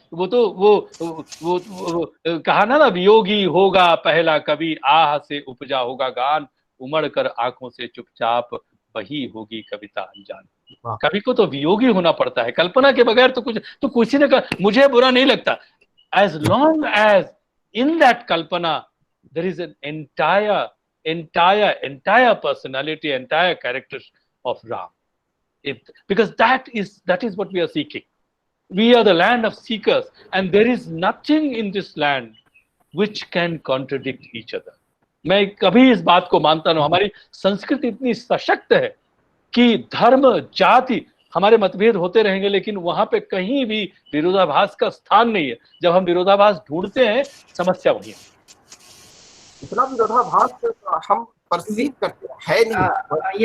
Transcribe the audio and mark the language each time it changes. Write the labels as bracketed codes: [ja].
[hi] वो कहा ना, वियोगी होगा पहला कभी, आह से उपजा होगा गान, उमड़ कर आंखों से चुपचाप वही होगी कविता अनजान। कवि को तो वियोगी होना पड़ता है, कल्पना के बगैर तो कुछ। तो किसी ने कहा, मुझे बुरा नहीं लगता, [en] As long as in that कल्पना there is an entire personality, entire character of Ram. Because that is what we are seeking. We are the land of seekers, and there is nothing in this land which can contradict each other. [hi] मैं कभी इस बात को मानता हूं। हमारी संस्कृति इतनी सशक्त है कि धर्म, जाति, हमारे मतभेद होते रहेंगे, लेकिन वहां पे कहीं भी विरोधाभास का स्थान नहीं है। जब हम विरोधाभास ढूंढते हैं, समस्या वही है। इतना विरोधाभास हम परसीव करते हैं नहीं।